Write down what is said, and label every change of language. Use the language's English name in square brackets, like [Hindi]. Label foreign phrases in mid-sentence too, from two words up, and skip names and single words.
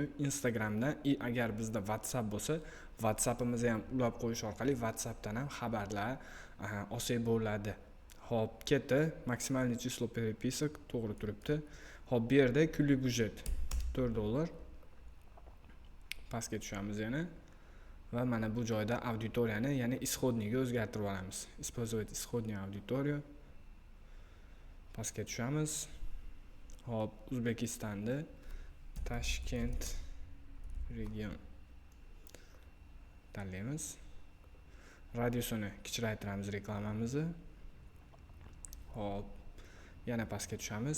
[Uzbek] Instagramdan agar bizda WhatsApp bo'lsa, WhatsAppimizni ham ulab qo'yish orqali WhatsAppdan ham xabarlar olsak bo'ladi. Hop, ketdi. [Russian] Максимальный число переписок [Uzbek] to'g'ri turibdi. Hop, bu yerda kulli budjet $4. Pastga tushamiz yana. Va mana bu joyda auditoriyani, ya'ni исходныйga o'zgartirib olamiz. [Russian] Использовать исходную аудиторию. [Uzbek] Pastga tushamiz. Hop, O'zbekistonda Toshkent region tanlaymiz. Radiusini kichraytiramiz reklamamizni. Hop, yana pastga tushamiz.